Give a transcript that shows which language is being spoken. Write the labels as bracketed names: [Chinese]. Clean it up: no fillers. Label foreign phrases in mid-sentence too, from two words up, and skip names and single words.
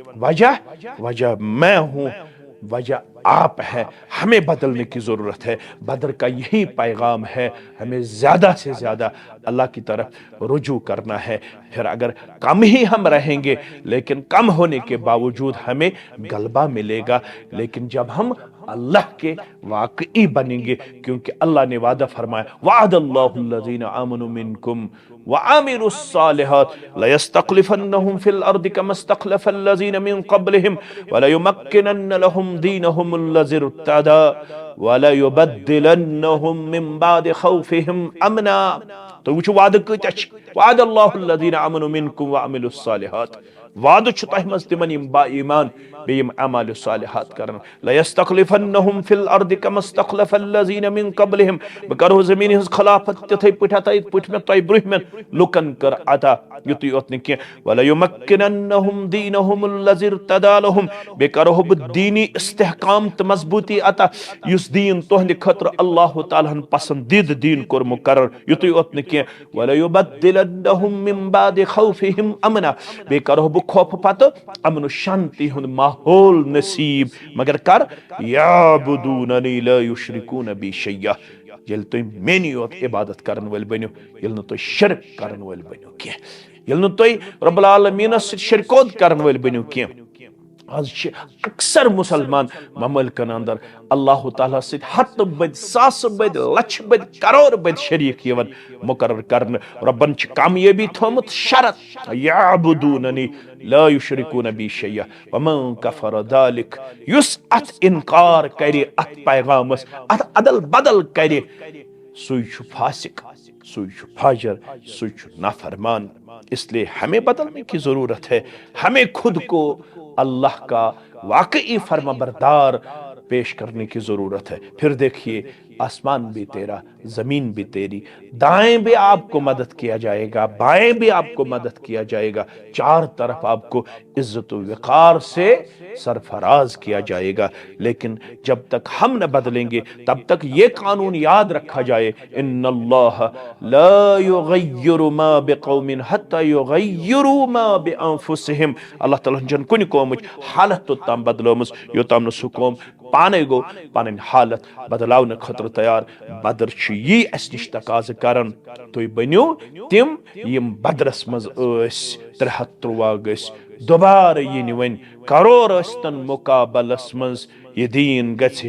[Urdu] وجہ میں ہوں وجہ آپ ہے ہمیں بدلنے کی ضرورت ہے بدر کا یہی پیغام ہے ہمیں زیادہ سے زیادہ اللہ کی طرف رجوع کرنا ہے پھر اگر کم ہی ہم رہیں گے لیکن کم ہونے کے باوجود ہمیں غلبہ ملے گا لیکن جب ہم اللہ کے واقعی بنیں گے کیونکہ اللہ نے وعدہ فرمایا [Arabic] وعد اللہ الذین آمنوا منکم وعملوا الصالحات ليستخلفنهم في الارض كما استخلف الذين من قبلهم وليمكنن لهم دينهم الذي ارتضى وليبدلنهم من بعد خوفهم امنا [Kashmiri] تو وچ وعدہ کۭتیاہ چھ [Arabic] وعد اللہ الذین آمنوا منکم وعملوا الصالحات [Kashmiri] وعدہ چھ تۄہہِ منٛز تِمن یِم با ایمان بیٚیہِ یِم اعمال صالحات کرن [Arabic] لَيَسْتَخْلِفَنَّهُمْ فِي الْأَرْضِ كَمَا اسْتَخْلَفَ الَّذِينَ مِن قَبْلِهِمْ [Kashmiri] بہٕ کرہو زمین ہٕنٛز خلافت تِتھٕے پٲٹھۍ عطا یِتھ پٲٹھۍ مےٚ تۄہہِ برٛونٛہمٮ۪ن لُکن کٔر عطا یُتُے یوت نہٕ کینٛہہ [Arabic] وَلَيُمَكِّنَنَّهُمْ دِينَهُمُ الَّذِي ارْتَضَىٰ لَهُمْ [Kashmiri] بیٚیہِ کرہو بہٕ دیٖنی استحکام تہٕ مضبوٗطی عطا یُس دیٖن تُہنٛدِ خٲطرٕ اللہ تعالیٰ ہن پسندیدٕ دیٖن کوٚر مُقرر یُتُے یوت نہٕ کینٛہہ [Arabic] وَلَيُبَدِّلَنَّهُم مِن بَعْدِ خَوْفِهِمْ أَمْنًا [Kashmiri] بیٚیہِ کرہو بہٕ خوفہٕ پتہٕ امن و شانتی ہند ماحول نصیب مگر کر [Arabic] یعبدوننی لا یشرکون بی شیئا [Kashmiri] یل تُہۍ میٛٲنی یوت عبادت کرن وٲلۍ بٔنِو ییٚلہِ نہٕ تُہۍ شرک کرن وٲلۍ بٔنِو کینٛہہ ییٚلہِ نہٕ تُہۍ رب العالمیٖنس سۭتۍ شرکوت کرن وٲلۍ بٔنِو کینٛہہ آز چھِ اکثر مسلمان ممالکن اندر اللہ تعالیٰ سۭتۍ ہتہٕ بٔدۍ ساسہٕ بٔدۍ لچھِ بٔدۍ کرور بٔدۍ شریک یِوان مقرر کرنہٕ ربن چھِ کامیٲبی تھومُت شرط [Arabic] یعبدوننی لا یشرکون بی شیئا ومن کفر ذالک [Kashmiri] یُس اتھ انکار کرِ اتھ پیغامس اتھ ادل بدل کرِ سُے چھُ فاسق سُے چھُ فاجر سُے چھُ نافرمان [Urdu] اس لیے ہمیں بدلنے کی ضرورت ہے ہمیں خود کو اللہ کا واقعی فرما بردار پیش کرنے کی ضرورت ہے پھر دیکھیے آسمان بھی تیرا زمین بھی تیری دائیں بھی آپ کو مدد کیا جائے گا بائیں بھی آپ کو مدد کیا جائے گا چار طرف آپ کو عزت و وقار سے سرفراز کیا جائے گا لیکن جب تک ہم نہ بدلیں گے تب تک یہ قانون یاد رکھا جائے [Arabic] ان اللہ لا یغیر ما بقوم حتی یغیروا ما بانفسہم [Kashmiri] اللہ تعالیٰ جن کن قومچ حالت توتام بدلومس یوتام نہ سہ قوم پانے گو پنن حالت بدلاؤنہ خاطر تیار بدر چھ یہ اس نش تقاضہ کرن تُہۍ بنیو تم یم بدرس مز ٲسۍ 313 گٔژھۍ دوبارٕ یِنہِ وۄنۍ کرور ٲسۍتن مقابلس مز یہ دین گژھِ